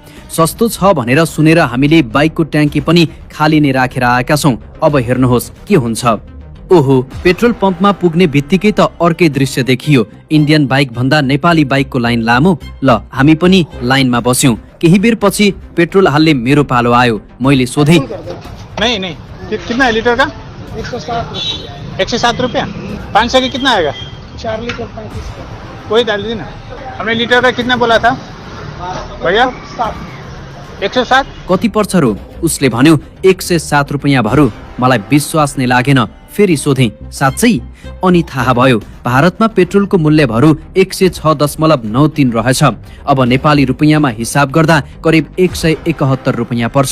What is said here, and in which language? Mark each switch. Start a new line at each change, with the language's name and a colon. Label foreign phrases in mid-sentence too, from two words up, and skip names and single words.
Nepali: सस्तो छ भनेर सुनेर हामीले बाइकको ट्याङ्की पनि खाली नै राखेर आएका छौँ। अब हेर्नुहोस् के हुन्छ। ओहो, पेट्रोल पम्पमा पुग्ने बित्तिकै त अर्कै दृश्य देखियो। इन्डियन बाइक भन्दा नेपाली बाइकको लाइन लामो। ल हामी पनि लाइनमा बस्यौं। केही बेर पछि पेट्रोल हाल्ने मेरो पालो आयो। मैले सोधेँ,
Hindi: नहीं कितना है लीटर का? 107 रुपया। 500 की कितना आएगा? 4 लीटर 35 का। वही डाल दीजिए ना। हमने लीटर का कितना बोला था भैया? 107।
Nepali: कति पर्छ रो? उसले भन्यो 107 रुपैयाँ भरू। मलाई विश्वास नै लागेन। फेरि सोधेँ, साँच्चै? अनि थाहा भयो भारतमा पेट्रोलको मूल्य भरू 106.93 रहेछ। अब नेपाली रुपैयाँमा हिसाब गर्दा करिब 171 रुपैयाँ पर्छ।